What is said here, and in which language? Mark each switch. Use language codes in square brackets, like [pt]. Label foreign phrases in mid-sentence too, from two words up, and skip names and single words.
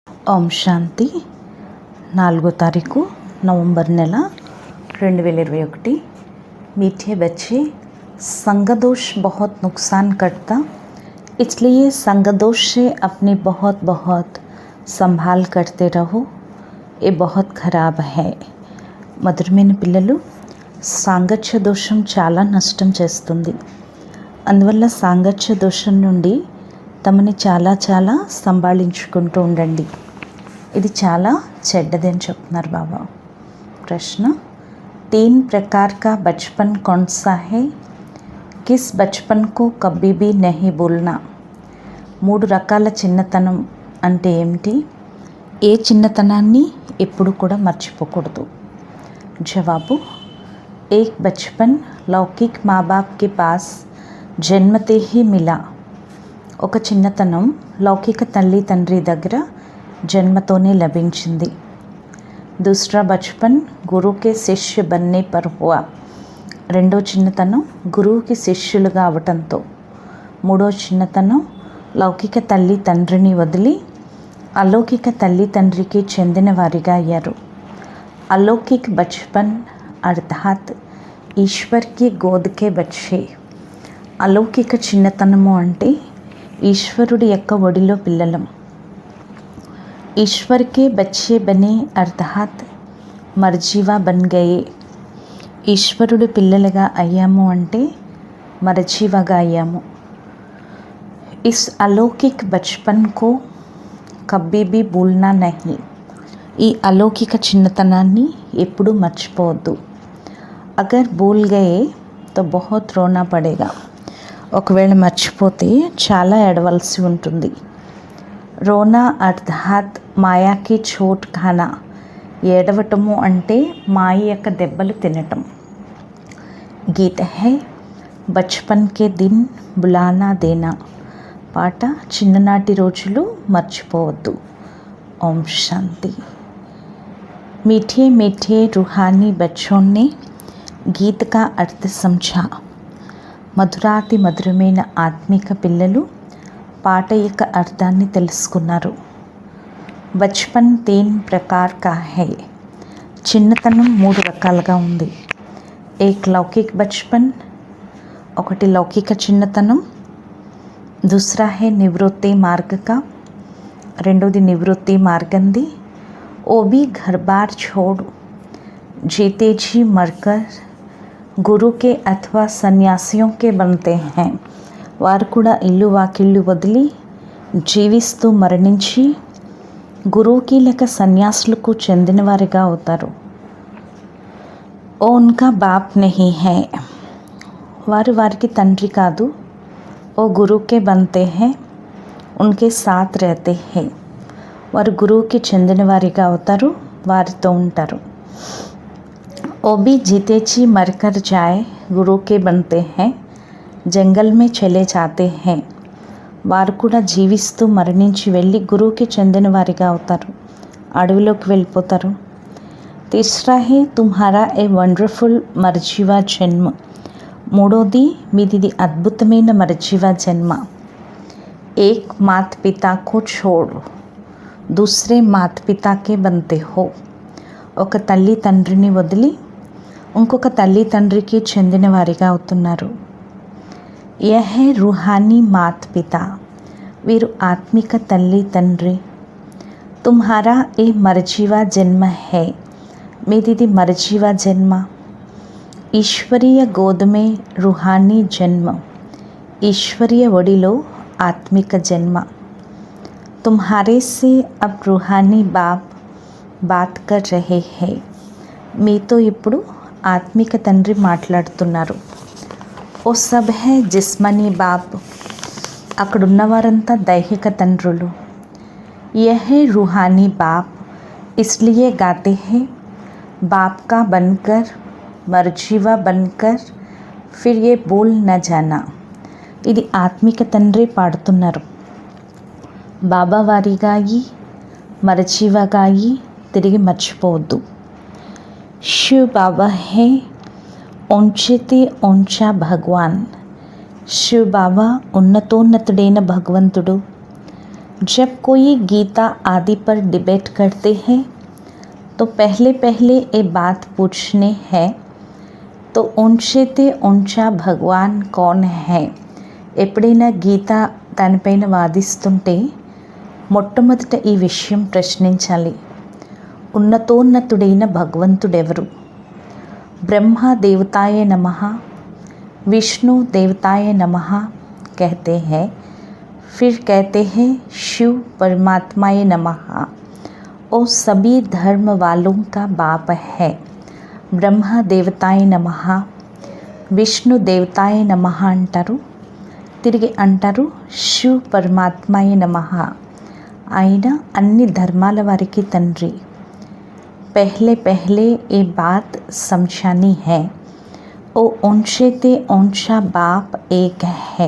[te] ఓం శాంతి 4 తారీఖు నవంబర్ నెల 2021। [hi] मीठे बच्चे, संगदोष बहुत नुकसान करता, इसलिए संगदोष से अपनी बहुत संभाल करते रहो। ये बहुत खराब है। [te] మధురమైన పిల్లలు, సాంగత్య దోషం చాలా నష్టం చేస్తుంది. అందువల్ల సాంగత్య దోషం నుండి తమని చాలా సంభాళించుకుంటూ ఉండండి. ఇది చాలా చెడ్డదని చెప్తున్నారు బాబా. [hi] ప్రశ్న, 3 प्रकार का बचपन कौन सा है? किस बचपन को कभी भी नहीं भूलना? [te] 3 రకాల చిన్నతనం అంటే ఏమిటి? ఏ చిన్నతనాన్ని ఎప్పుడు కూడా మర్చిపోకూడదు. [hi] जवाबु, एक बचपन लौकिक माँ बाप के पास जन्मते ही मिला. [te] ఒక చిన్నతనం లౌకిక తల్లి తండ్రి దగ్గర జన్మతోనే లభించింది. [hi] दूसरा बचपन गुरु के शिष्य बनने पर हुआ. [te] రెండో చిన్నతనం గురువుకి శిష్యులుగా అవటంతో. మూడో చిన్నతనం లౌకిక తల్లి తండ్రిని వదిలి అలౌకిక తల్లి తండ్రికి చెందిన వారిగా అయ్యారు. [hi] अलौकिक बचपन अर्थात ईश्वर की गोद के बच्चे. [te] अलौकिक చిన్నతనము అంటే ఈశ్వరుడి యొక్క ఒడిలో పిల్లలం. [hi] ईश्वर के बच्चे बने अर्थात मरजीवा बन गए. [te] ఈశ్వరుడి పిల్లలుగా అయ్యాము అంటే మర్జీవాగా అయ్యాము. [hi] इस अलौकिक बचपन को कभी भी भूलना नहीं. [te] ఈ అలౌకిక చిన్నతనాన్ని ఎప్పుడూ మర్చిపోవద్దు. [hi] अगर भूल गए तो बहुत रोना पड़ेगा. [te] ఒకవేళ మర్చిపోతే చాలా ఏడవలసి ఉంటుంది. [hi] रोना अर्थात माया की चोट खाना. [te] ఏడవటము అంటే మాయ యొక్క దెబ్బలు తినటం. [hi] गीत है बचपन के दिन भुला न देना. [te] పాట, చిన్ననాటి రోజులు మర్చిపోవద్దు. [hi] ओम शांति. मीठे मीठे रूहानी बच्चों ने गीत का अर्थ समझा. [te] మధురాతి మధురమైన ఆత్మిక పిల్లలు పాట యొక్క అర్థాన్ని తెలుసుకున్నారు. [hi] బచ్పన్ 3 प्रकार का है. [te] చిన్నతనం 3 రకాలుగా ఉంది. [hi] एक लौकिक बचपन, [te] ఒకటి లౌకిక చిన్నతనం. [hi] दूसरा है निवृत्ति मार्ग का, [te] రెండోది నివృత్తి మార్గంది. [hi] वो भी घर बार छोड़ जीते जी मरकर गुरु के अथवा सन्यासियों के बनते हैं. [te] వారు కూడా ఇల్లు వాకిళ్ళు వదిలి జీవిస్తూ మరణించి గురువుకి లేక సన్యాసులకు చెందిన వారిగా అవుతారు. [hi] वो उनका बाप नहीं है. [te] వారు వారికి తండ్రి కాదు. [hi] वो गुरु के बनते हैं, उनके साथ रहते हैं. [te] వారు గురువుకి చెందిన వారిగా అవుతారు, వారితో ఉంటారు. [hi] वो भी जीते जी मरकर जाए गुरु के बनते हैं, जंगल में चले जाते हैं. [te] వారు కూడా జీవిస్తూ మరణించి వెళ్ళి గురువుకి చెందిన వారిగా అవుతారు, అడవిలోకి వెళ్ళిపోతారు. [hi] तीसरा है तुम्हारा ये वंडरफुल मरजीवा जन्म. [te] మూడోది మీది అద్భుతమైన మర్జీవా జన్మ. [hi] एक मात पिता को छोड़ दूसरे मात पिता के बनते हो. [te] ఒక తల్లి తండ్రిని వదిలి ఇంకొక తల్లి తండ్రికి చెందిన వారిగా అవుతున్నారు. [hi] यह रूहानी मात पिता. [te] వీరు ఆత్మిక తల్లి తండ్రి. [hi] तुम्हारा ये मरजीवा जन्म है. [te] మీది మర్జీవా జన్మ. [hi] ईश्वरीय गोद में रूहानी जन्म. [te] ఈశ్వరీయ ఒడిలో ఆత్మిక జన్మ. [hi] तुम्हारे से अब रूहानी बाप बात कर रहे हैं. [te] మీతో ఇప్పుడు ఆత్మిక తండ్రి మాట్లాడుతున్నారు. [hi] वो सब हैं जिस्मानी बाप. [te] అక్కడున్న వారంతా దైహిక తండ్రులు. [hi] యహ్ रूहानी बाप इसलिए गाते हैं बाप का बनकर मर्जीवा बनकर फिर ये भूल न जाना. [te] ఇది ఆత్మిక తండ్రి పాడుతున్నారు. బాబా వారిగా అయి మరచివగా అయి తిరిగి మర్చిపోవద్దు. [hi] शिव बाबा है ऊंचे ते ऊंचा भगवान. [te] శివ్ బాబా ఉన్నతోన్నతుడైన భగవంతుడు. [hi] जब कोई गीता आदि पर डिबेट करते हैं तो पहले पहले ये बात पूछने हैं तो ऊंचे ऊंचा भगवान कौन है। [te] ఎప్పుడైనా గీత దానిపైన వాదిస్తుంటే మొట్టమొదట ఈ విషయం ప్రశ్నించాలి. ఉన్నతోన్నతుడైన భగవంతుడెవరు? [sa] ब्रह्मा देवताय नमः, विष्णु देवताय नमः [hi] कहते हैं. फिर कहते हैं [sa] शिव परमात्माय नमः. [hi] वो सभी धर्म वालों का बाप है. [sa] ब्रह्मा देवताय नमः, विष्णु देवताय नमः [hi] अंटारू. [te] తిరిగి అంటారు [sa] శివ్ పరమాత్మాయ నమః. [te] ఆయన అన్ని ధర్మాల వారికి తండ్రి. [hi] पहले पहले ये बात समझानी है. ओ ऊंचे ते ऊंचा बाप एक है.